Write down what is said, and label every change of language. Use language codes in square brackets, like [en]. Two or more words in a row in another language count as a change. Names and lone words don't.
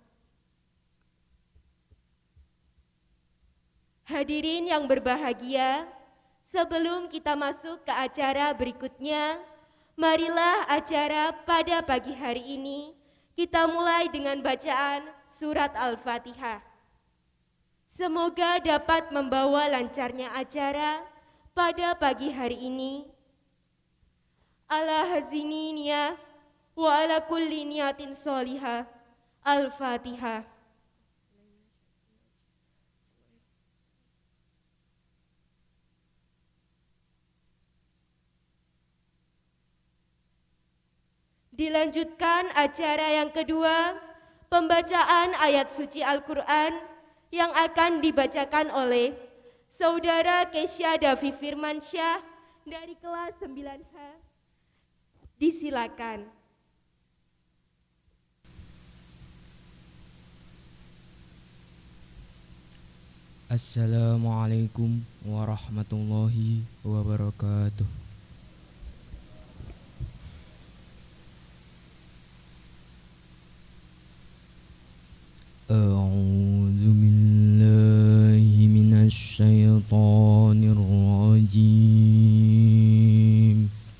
[id] Hadirin yang berbahagia, sebelum kita masuk ke acara berikutnya, marilah acara pada pagi hari ini kita mulai dengan bacaan surat Al-Fatihah. Semoga dapat membawa lancarnya acara pada pagi hari ini. [ar] على هذه النية وعلى كل نية صالحة. Al-Fatihah. [id] Dilanjutkan acara yang kedua, pembacaan ayat suci Al-Quran yang akan dibacakan oleh Saudara Kesya Davi Firmansyah dari kelas 9H. Disilakan. [ar] السلام عليكم ورحمة الله وبركاته. أعوذ بالله من الشيطان الرجيم.